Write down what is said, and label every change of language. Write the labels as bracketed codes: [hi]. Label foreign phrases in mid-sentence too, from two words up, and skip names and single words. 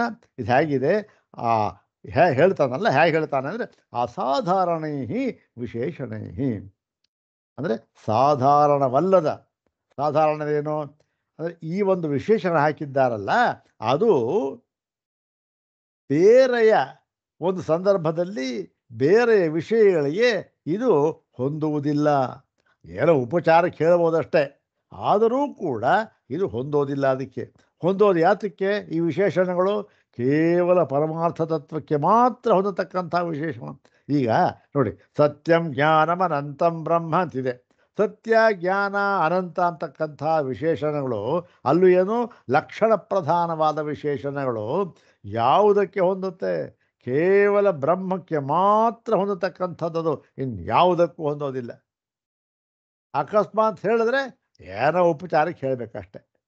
[kn] ಇದು ಹೇಗಿದೆ ಹೇಳ್ತಾನಲ್ಲ, ಹೇಗೆ ಹೇಳ್ತಾನೆ ಅಂದರೆ [sa] ಅಸಾಧಾರಣೈ ವಿಶೇಷಣೈ [kn] ಅಂದರೆ ಸಾಧಾರಣವಲ್ಲದ, ಸಾಧಾರಣವೇನು ಅಂದರೆ ಈ ಒಂದು ವಿಶೇಷಣ ಹಾಕಿದ್ದಾರಲ್ಲ ಅದು ಬೇರೆಯ ಒಂದು ಸಂದರ್ಭದಲ್ಲಿ ಬೇರೆಯ ವಿಷಯಗಳಿಗೆ ಇದು ಹೊಂದುವುದಿಲ್ಲ. ಏನೋ ಉಪಚಾರಕ್ಕೆ ಹೇಳ್ಬೋದಷ್ಟೇ, ಆದರೂ ಕೂಡ ಇದು ಹೊಂದೋದಿಲ್ಲ. ಅದಕ್ಕೆ ಹೊಂದೋದು ಯಾತಕ್ಕೆ ಈ ವಿಶೇಷಣಗಳು, ಕೇವಲ ಪರಮಾರ್ಥ ತತ್ವಕ್ಕೆ ಮಾತ್ರ ಹೊಂದತಕ್ಕಂಥ ವಿಶೇಷಣ. ಈಗ ನೋಡಿ, [sa] ಸತ್ಯಂ ಜ್ಞಾನಂ ಅನಂತಂ ಬ್ರಹ್ಮ ಅಂತಿದೆ. [kn] ಸತ್ಯ ಜ್ಞಾನ ಅನಂತ ಅಂತಕ್ಕಂಥ ವಿಶೇಷಣಗಳು ಅಲ್ಲೂ ಏನು ಲಕ್ಷಣ ಪ್ರಧಾನವಾದ ವಿಶೇಷಣಗಳು ಯಾವುದಕ್ಕೆ ಹೊಂದುತ್ತೆ? ಕೇವಲ ಬ್ರಹ್ಮಕ್ಕೆ ಮಾತ್ರ ಹೊಂದತಕ್ಕಂಥದ್ದು, ಇನ್ಯಾವುದಕ್ಕೂ ಹೊಂದೋದಿಲ್ಲ. ಅಕಸ್ಮಾತ್ ಹೇಳಿದ್ರೆ ಏನೋ ಉಪಚಾರಕ್ಕೆ ಹೇಳಬೇಕಷ್ಟೆ.